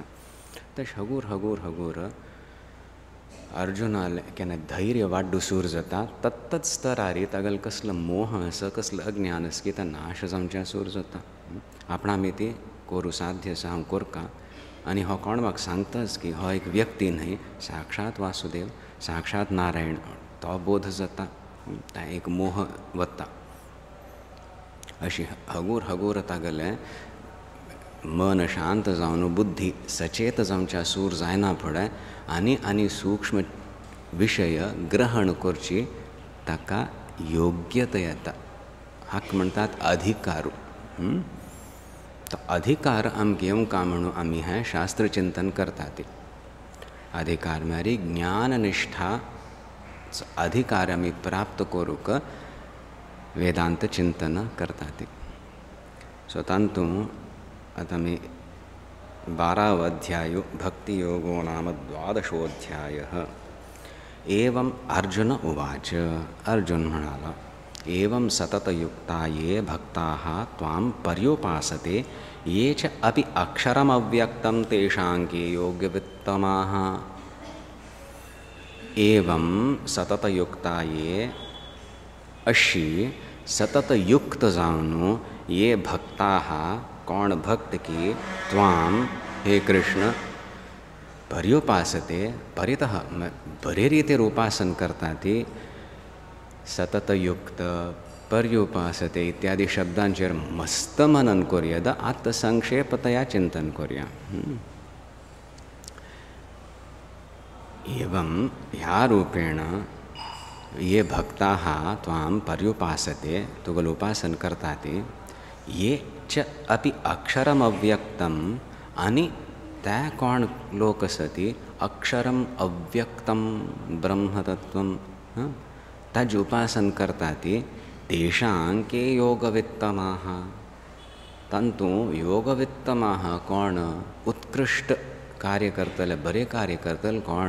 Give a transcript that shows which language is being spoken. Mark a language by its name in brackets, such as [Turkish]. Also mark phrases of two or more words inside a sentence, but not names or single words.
[Konkani] तशें हगूर हगूर हगूर अर्जुनाले केन्ना धैर्य वाडू सूर जाता तत्त स्तरारी तागेलें कसलो मोह आसा कसलो अज्ञान आसा की तो नाश जावचें सूर जाता। आपणा आमी ती करूं साध्य आसा हांव करता आनी हो कोण म्हाका सांगताच की हो एक व्यक्ती न्हय साक्षात वासुदेव साक्षात नारायण तो बोध जाता एक मोह वता अशी हगूर हगूर तागेलें मन शांत जावन बुद्धी सचेत जावच्या सूर जायना फुडें आनी सूक्ष्म विशय ग्रहण करची ताका योग्यता येता हाका म्हणटात अधिकारू। तो अधिकार आमकां येवंका म्हणून आमी हें शास्त्र चिंतन करतात। अधिकार म्हळ्यार ज्ञाननिष्ठा अधिकार आमी प्राप्त करूंक वेदांत चिंतन करतात। सो तातूंत आतां आमी 12व अध्याय [Sanskrit] भक्ति योगो नाम 12ोऽध्यायः। एवं अर्जुन उवाच [Konkani] अर्जुन म्हणाला [Sanskrit] एवं सततयुक्ता ये भक्ताः त्वां पर्युपासते ये च अपि अक्षरमव्यक्तं तेषां के योग्यवित्तमाः। एवं सततयुक्ता ये [Konkani] अशी सततयुक्त जावन [Sanskrit] ये भक्ताः [Konkani] कोण भक्त की [Sanskrit] त्वां हे कृष्ण पर्युपासते परितः [Konkani] बरे रीतीर उपासन करता ती [Sanskrit] सततयुक्त पर्युपासते [Konkani] इत्यादि शब्दांचेर मस्त मनन करूया आत्ता संक्षेपतया चिंतन करूया। एवं ह्या रूपेण [Sanskrit] ये भक्ताः त्वां पर्युपासते [Konkani] तुगेलें उपासन करतात [Sanskrit] ये च अपि अक्षरम अव्यक्तम [Konkani] आनी ते कोण लोक आसत [Sanskrit] अक्षरम अव्यक्तम ब्रह्मतत्वम [Konkani] ताजे उपासन करतात [Sanskrit] तेषां के योगवित्तमाः। [Konkani] तांतू योगवित्तमाः कोण उत्कृष्ट कार्य करतले बरे कार्य करतले कोण।